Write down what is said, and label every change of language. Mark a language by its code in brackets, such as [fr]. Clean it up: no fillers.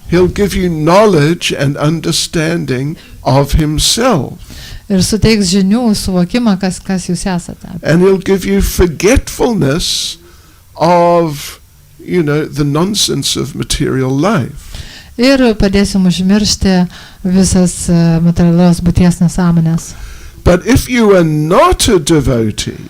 [en] He'll give you knowledge and understanding of himself. [lt] Ir suteiks žinių, suvokimą, kas jūs esate. [en] And he'll give you forgetfulness of, the nonsense of material life. [lt] Ir padės jums užmiršti visas materialios būties nesąmonės. [en] But if you are not a devotee,